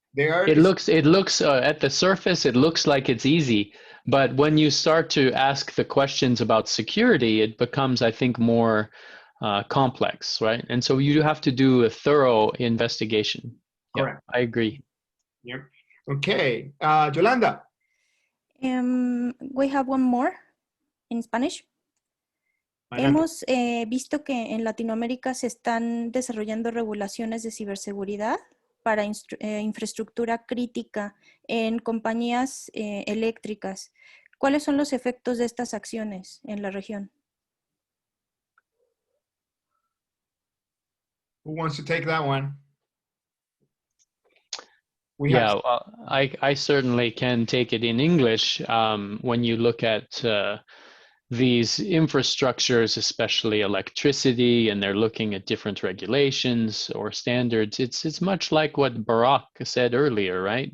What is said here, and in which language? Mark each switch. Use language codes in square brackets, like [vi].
[en] It looks at the surface, it looks like it's easy, but when you start to ask the questions about security, it becomes, I think, more complex, right? And so you have to do a thorough investigation. Correct. Yeah, I agree. Yep. Okay, Yolanda. We have one more in Spanish. [es] Hemos visto que en Latinoamérica se están desarrollando regulaciones de ciberseguridad para infraestructura crítica en compañías eléctricas. ¿Cuáles son los efectos de estas acciones en la región? [en] Who wants to take that one? I certainly can take it in English. When you look at these infrastructures, especially electricity, and they're looking at different regulations or standards, it's much like what Barack said earlier, right?